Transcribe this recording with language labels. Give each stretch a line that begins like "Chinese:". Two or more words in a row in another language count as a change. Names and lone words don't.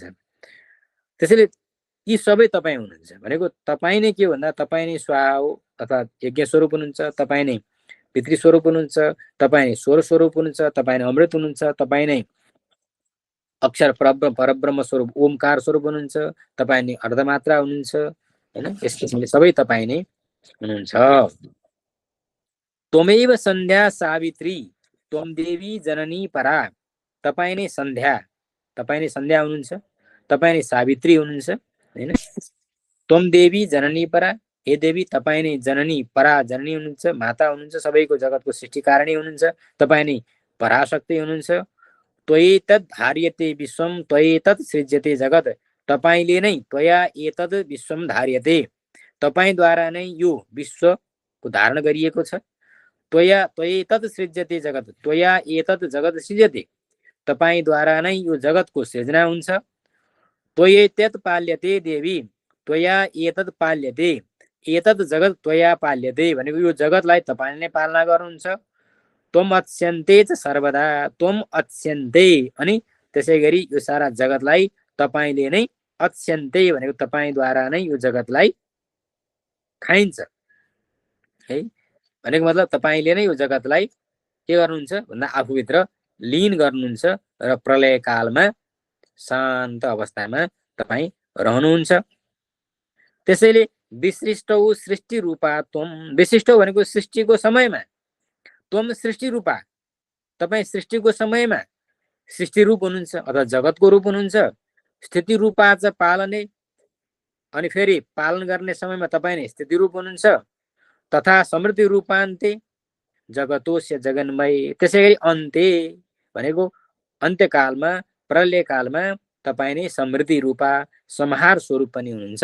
Nepali: त्यसैले यी सबै तपाईँ हुनुहुन्छ भनेको तपाईँ नै के भन्दा तपाईँ नै स्वाहा हो अथवा यज्ञ स्वरूप हुनुहुन्छ, तपाईँ नै पितृ स्वरूप हुनुहुन्छ, तपाईँ नै स्वर स्वरूप हुनुहुन्छ, तपाईँ नै अमृत हुनुहुन्छ, तपाईँ नै अक्षर परब्रह्म स्वरूप ओमकार स्वरूप हुनुहुन्छ, तपाईँ नै अर्धमात्रा हुनुहुन्छ होइन। यस किसिमले सबै तपाईँ नै हुनुहुन्छ।
Sanskrit: त्वमेव सन्ध्या सावित्री त्वम देवी जननी परा,
Nepali: तपाईँ नै सन्ध्या, तपाईँ नै सन्ध्या हुनुहुन्छ, तपाईँ नै सावित्री हुनुहुन्छ होइन।
Sanskrit: त्वम देवी जननी परा,
Nepali: हे देवी तपाईँ नै जननी परा, जननी हुनुहुन्छ, माता हुनुहुन्छ, सबैको जगतको सृष्टिकारिणी हुनुहुन्छ, तपाईँ नै पराशक्ति हुनुहुन्छ।
Sanskrit: त्वयेतद् धार्यते विश्वम त्वयेतद् सृज्यते जगत,
Nepali: तपाईँले नै
Sanskrit: त्वया एतद् विश्वम धार्यते,
Nepali: तपाईँद्वारा नै यो विश्वको धारण गरिएको छ।
Sanskrit: त्वया त्वयेतद् सृज्यते जगत, त्वया एतद् जगत सृज्यते,
Nepali: तपाईँद्वारा नै यो जगतको सृजना हुन्छ।
Sanskrit: त्वयेतद् पाल्यते देवी, त्वया एतद् पाल्यते, एतद् जगत त्वया पाल्यते
Nepali: भनेको यो जगतलाई तपाईँले नै पालना गर्नुहुन्छ।
Sanskrit: त्वम अच्यन्ते च सर्वदा, त्वम अच्यन्ते
Nepali: अनि त्यसै गरी यो सारा जगतलाई तपाईँले नै, अच्यन्ते भनेको तपाईँद्वारा नै यो जगतलाई खाइन्छ है। भनेको मतलब तपाईँले नै यो जगतलाई के गर्नुहुन्छ भन्दा आफूभित्र लीन गर्नुहुन्छ र प्रलय कालमा शान्त अवस्थामा तपाईँ रहनुहुन्छ। त्यसैले
Sanskrit: विशिष्ट सृष्टि रूपा त्वम,
Nepali: विशिष्ट भनेको सृष्टिको समयमा,
Sanskrit: त्वम सृष्टि रूपा
Nepali: तपाईँ सृष्टिको समयमा सृष्टि रूप हुनुहुन्छ अथवा जगतको रूप हुनुहुन्छ।
Sanskrit: स्थिति रूपा च पालने,
Nepali: अनि फेरि पालन गर्ने समयमा तपाईँ नै स्थिति रूप हुनुहुन्छ।
Sanskrit: तथा समृद्धि रूपान्ते जगतोस्य जगन्मय,
Nepali: त्यसै गरी अन्त्य भनेको अन्त्यकालमा प्रलयकालमा तपाईँ नै समृद्धि रूपा संहार स्वरूप पनि हुनुहुन्छ।